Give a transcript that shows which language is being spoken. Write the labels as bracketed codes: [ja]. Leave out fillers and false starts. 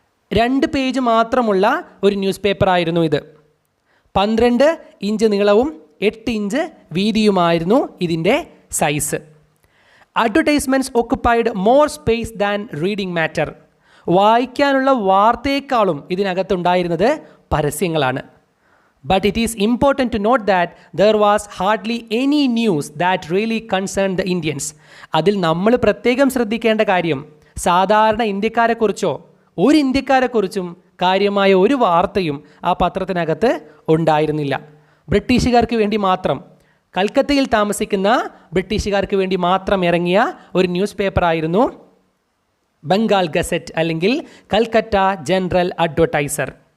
[ml] 2 page മാത്രമുള്ള ഒരു news paper ആയിരുന്നു ഇത്. 12 ഇഞ്ച് നീളവും 8 ഇഞ്ച് വീതിയുമായിരുന്നു ഇതിൻ്റെ size. [en] Advertisements occupied more space than reading matter. [ml] വായിക്കാനുള്ള വാർത്തയേക്കാളും ഇതിനകത്തുണ്ടായിരുന്നത് പരസ്യങ്ങളാണ്. [en] But it is important to note that there was hardly any news that really concerned the Indians. [ml] അതിൽ നമ്മൾ പ്രത്യേകം ശ്രദ്ധിക്കേണ്ട കാര്യം സാധാരണ ഇന്ത്യക്കാരെക്കുറിച്ചോ ഒരു ഇന്ത്യക്കാരെക്കുറിച്ചും കാര്യമായ ഒരു വാർത്തയും ആ പത്രത്തിനകത്ത് ഉണ്ടായിരുന്നില്ല. ബ്രിട്ടീഷുകാർക്ക് വേണ്ടി മാത്രം, കൽക്കത്തയിൽ താമസിക്കുന്ന ബ്രിട്ടീഷുകാർക്ക് വേണ്ടി മാത്രം ഇറങ്ങിയ ഒരു ന്യൂസ് പേപ്പറായിരുന്നു ബംഗാൾ ഗസറ്റ് അല്ലെങ്കിൽ കൽക്കട്ട ജനറൽ അഡ്വർടൈസർ.